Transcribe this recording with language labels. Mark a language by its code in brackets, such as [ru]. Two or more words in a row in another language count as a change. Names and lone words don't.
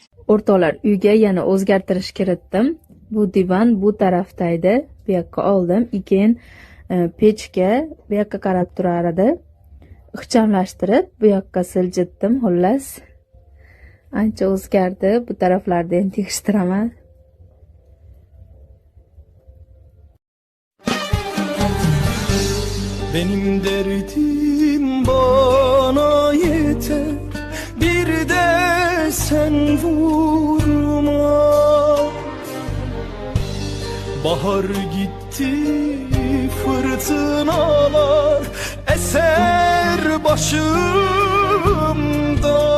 [uz] O'rtoqlar, uyga yana o'zgartirish kiritdim. Bu divan bu tarafda edi. Bu yoqqa oldim. Keyin pechga bu yoqqa qarab turar edi. Ixchamlashtirib bu yoqqa siljitdim. Xullas, ancha o'zgardi. Bu taraflarni endi tegishtiraman. [tr] Benim derdim bana yeter, bir de sen vurma. Bahar gitti, fırtınalar eser başımda.